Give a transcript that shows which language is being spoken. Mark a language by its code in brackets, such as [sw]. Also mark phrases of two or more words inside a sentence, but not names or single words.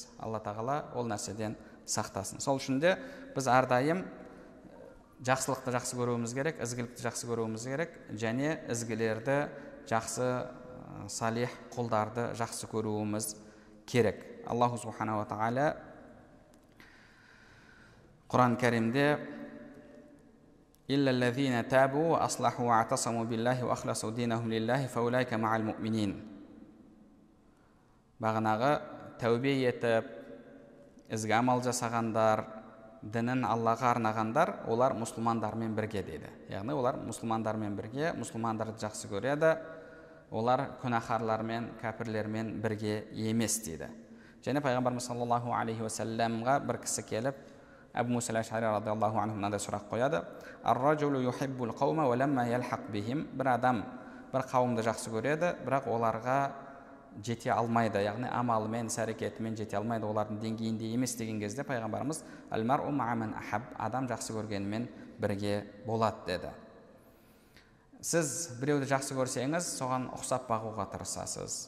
[kk] Алла тағала ол нәрседен сақтасын. Сол үшін де біз әрдайым жақсылықты жақсы көруіміз керек, ізгілікті жақсы көруіміз керек, және ізгілерді жақсы салих құлдарды жақсы көруіміз керек. [ar] الله سبحانه وتعالى [kk] Құран кәрімде [ar] «إلا الذين تابوا وأصلحوا واعتصموا بالله وأخلصوا دينهم لله فأولئك مع المؤمنين». [kk] Бағанағы тәубе етіп, ізгі амал жасағандар, дінін Аллаға арнағандар, олар мұсылмандармен бірге дейді. Яғни олар мұсылмандармен бірге, мұсылмандарды жақсы көреді, олар күнәһарлармен, кәпірлермен бірге емес дейді. Және пайғамбарымыз [ar] صلى الله عليه وسلم [kk] бір кісі келіп, Әбу Муса әл-Ашъари [ar] رضي الله عنه [kk] мынандай сұрақ қояды: [ar] «الرجل يحب القوم ولما يلحق بهم». [kk] Бір адам бір қауымды жақсы көреді, бірақ оларға жете алмайды, яғни амалымен, іс-әрекетімен жете алмайды, олардың деңгейінде емес деген кезде пайғамбарымыз [ar] «المرء مع من أحب», [kk] адам жақсы көргенімен бірге болады деді. Сіз біреуді жақсы көрсеңіз, соған ұқсап бағуға тырысасыз.